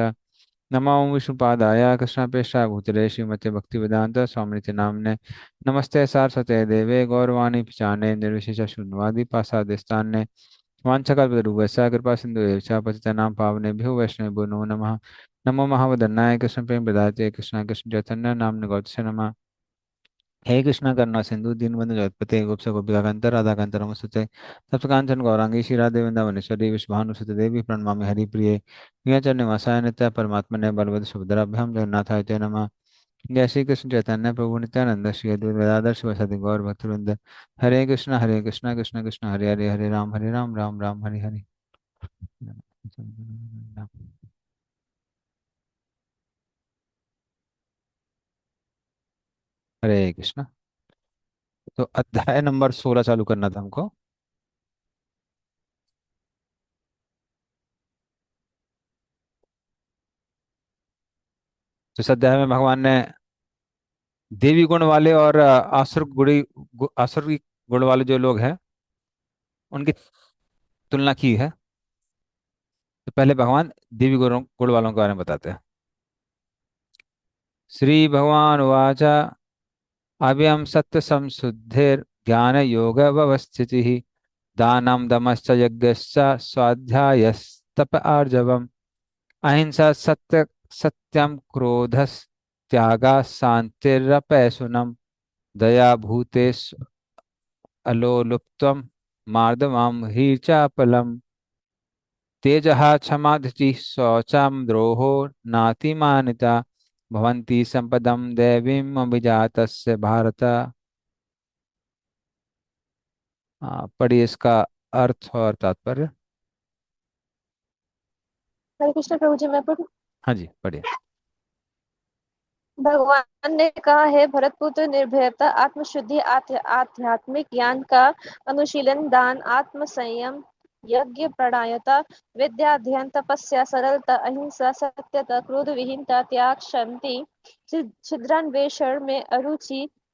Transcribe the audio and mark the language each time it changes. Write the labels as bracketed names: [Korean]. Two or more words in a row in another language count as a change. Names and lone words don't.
[Sanskrit] नमो विष्णुपादाय कृष्णप्रेष्ठाय भूतले श्रीमते भक्तिवेदांत स्वामिनिति नाम्ने। नमस्ते सारस्वते देवे गौरवाणी पिचाने निर्विशेष शून्यवादी पासादिस्तान्ने। वाञ्छकल्पतरुभ्यश्च कृपा सिन्धु एव च पतितानां पावनेभ्यो वैष्णवेभ्यो नमो नमः। नमो महावदन्नाय कृष्ण प्रेम प्रदाते कृष्ण कृष्ण चैतन्य नाम गौतम नमः। हे कृष्ण करुणा सिंधु दीनबंधु जगत्पते गोप गोपिकांत राधा कांत नमस्ते। तप्तकांचन गौरांगी श्रीराधे वृंदावनेश्वरी विश्वभानुसुते देवी प्रणमामि हरिप्रिये। प्रियचरण निवासाय नित्य परमात्मने बलवद सुभद्राभ्याम जगन्नाथाय ते नमः। जय श्री कृष्ण चैतन्य प्रभु नित्यानंद श्री अद्वैत गदाधर शिवासादि गौर भक्तवृंद। हरे कृष्ण कृष्ण कृष्ण हरे हरे हरे राम राम राम हरे हरे। हरे कृष्ण। [Hindi] तो अध्याय नंबर 16 चालू करना था हमको। तो इस अध्याय में भगवान ने देवी गुण वाले और आसुर गुण वाले जो लोग हैं उनकी तुलना की है। तो पहले भगवान देवी गुण वालों के बारे में बताते हैं। [Sanskrit] श्री भगवान उवाच अभयं सत्य संशुद्धिर ज्ञान योग व्यवस्थितिः दानं दमश्च यज्ञश्च स्वाध्यायस्तप आर्जवम् अहिंसा सत्य सत्यम क्रोधस् त्यागा शांतिरपैशुनम दया भूतेषु अलोलुप्तम मार्दवम हीर्चापलम तेजः क्षमा धृतिः शौचम द्रोहो नातिमानिता भवन्ति संपदम दैवीम अभिजातस्य भारत। [Hindi] पढ़िए इसका अर्थ और तात्पर्य। हरे कृष्ण प्रभु जी, मैं पढ़ूं? हाँ जी पढ़िए। भगवान ने कहा है, भरतपुत्र, निर्भयता, आत्मशुद्धि, आध्यात्मिक ज्ञान का अनुशीलन, दान, आत्म संयम, यज्ञ, प्राणायता, विद्या, अध्ययन, तपस्या, सरलता, अहिंसा, सत्यता, क्रोध विहीनता, त्याग, शांति, छिद्रान्वेषण में अरुचि,